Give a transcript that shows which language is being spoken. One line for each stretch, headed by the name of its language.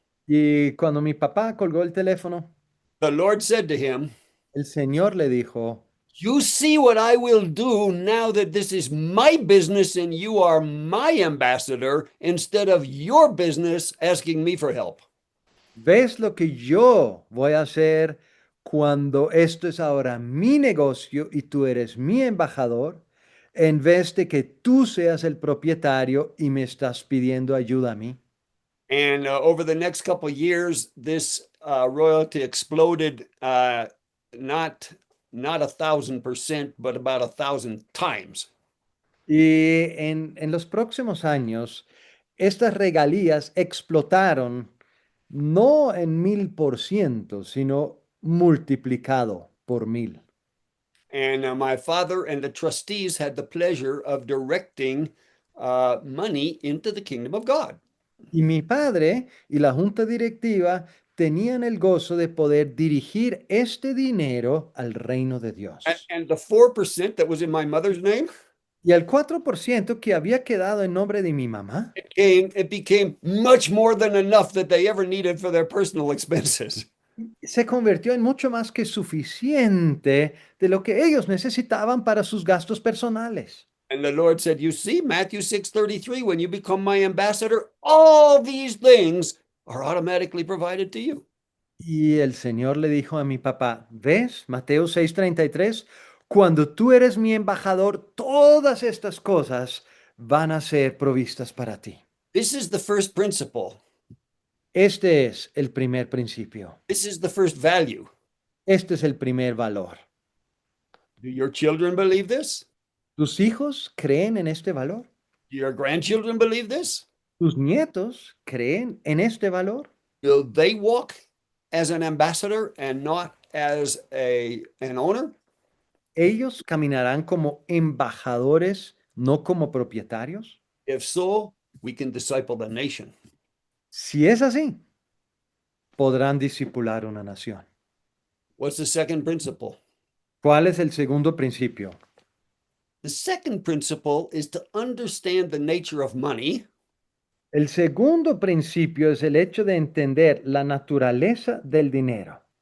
Spanish: Y cuando mi papá colgó el teléfono,
English: the Lord said to him,
Spanish: el Señor le dijo,
English: you see what I will do now that this is my business and you are my ambassador instead of your business asking me for help.
Spanish: ¿ves lo que yo voy a hacer cuando esto es ahora mi negocio y tú eres mi embajador, en vez de que tú seas el propietario y me estás pidiendo ayuda a mí?
English: And over the next couple of years, this royalty exploded, not 1,000%, but about 1,000 times.
Spanish: Y en los próximos años, estas regalías explotaron no en 1000%, sino multiplicado por 1000.
English: And my father and the trustees had the pleasure of directing money into the kingdom of God.
Spanish: Y mi padre y la junta directiva tenían el gozo de poder dirigir este dinero al reino de Dios.
English: And the 4% that was in my mother's name,
Spanish: Y el 4% que había quedado en nombre de mi mamá,
English: it became much more than enough that they ever needed for their personal expenses.
Spanish: se convirtió en mucho más que suficiente de lo que ellos necesitaban para sus gastos personales.
English: And the Lord said, you see, Matthew 6:33, when you become my ambassador, all these things are automatically provided to you.
Spanish: Y el Señor le dijo a mi papá, ¿ves? Mateo 6:33, cuando tú eres mi embajador, todas estas cosas van a ser provistas para ti.
English: This is the first principle.
Spanish: Este es el primer principio.
English: This is the first value.
Spanish: Este es el primer valor.
English: Do your children believe this?
Spanish: ¿Tus hijos creen en este valor?
English: Do your grandchildren believe this?
Spanish: ¿Tus nietos creen en este valor?
English: Will they walk as an ambassador and not as an owner?
Spanish: ¿Ellos caminarán como embajadores, no como propietarios?
English: If so, we can disciple the nation.
Spanish: Si es así, podrán discipular una nación.
English: What's the second principle?
Spanish: ¿Cuál es el segundo principio?
English: The second principle is to understand the nature of money
Spanish: El segundo principio es el hecho de entender la naturaleza del dinero